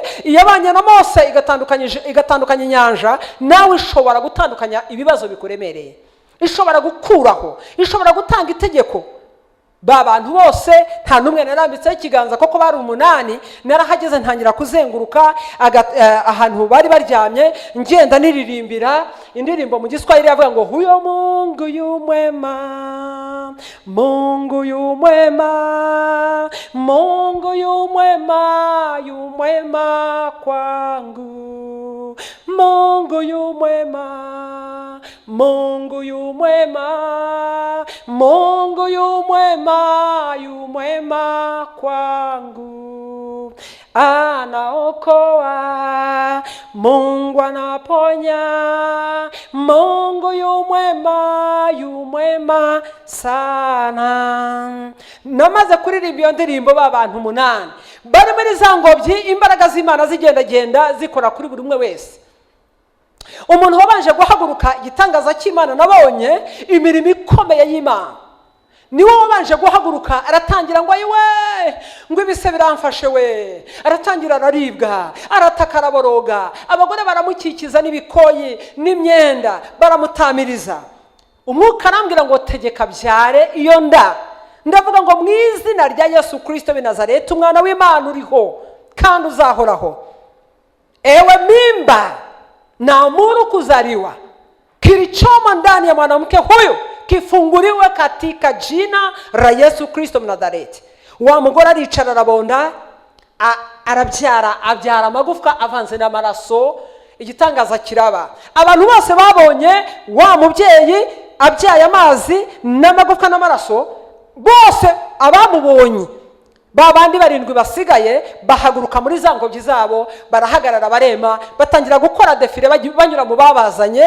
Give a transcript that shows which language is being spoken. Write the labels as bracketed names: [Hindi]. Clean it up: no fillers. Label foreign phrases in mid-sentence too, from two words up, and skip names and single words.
[Kinyarwanda] Iyabanye na Mose igatandukanya inyanja, nawe ishobora gutandukanya ibibazo bikuremereye, ishobora gukuraho, ishobora gutanga itegeko. Ba bantu bose nta numwe narambitseho ikiganza, koko bari 8. Narahageze ntangira kuzenguruka ahantu bari baryamye, ngenda niririmbira indirimbo mu Giswahili yavuga ngo [Swahili] huyo Mungu yumwema, Mungu yumwema, Mungu yumwema, yumwema kwangu, Mungu yumwema, Mungu yumwema, Mungu yumwema, yumwema kwangu. Anaokoa, Mungu anaponya, Mungu yumwema, yumwema sana. [Kinyarwanda] Namaze kuririmba iyo ndirimbo b'abantu 8 bari muri za ngobyi, imbaraga z'Imana zigenda zikora kuri buri umwe wese. Umuntu wabanje guhaguruka igitangaza cy'Imana nabonye imirimo ikomeye y'Imana, niwe wabanje guhaguruka aratangira ngo ayiwe ngo ibise biramfashe we, aratangira araribwa, arataka araboroga, abagore baramukikiza n'ibikoyi n'imyenda baramutamiriza. Umwuka arambwira ngo tegeka byare iyo nda. Ndavuga ngo mu izina rya Yesu Kristo w'i Nazareti, umwana w'Imana uriho kandi uzahoraho, [Swahili] ewe mimba naamuru kuzaliwa, kilichomo ndani ya mwanamke huyu kifunguliwe katika jina la Yesu Kristo Mnazareti. [Kinyarwanda] Wa mugore aricara arabonda, abyara amagufwa avanze n'amaraso, igitangaza kiraba. Abantu bose babonye wa mubyeyi abyaye amazi n'amagufwa n'amaraso, bose abamubonye babandi 7 basigaye bahaguruka muri za ngobyi zabo, barahagarara barema, batangira gukora defile banyura mu babazanye.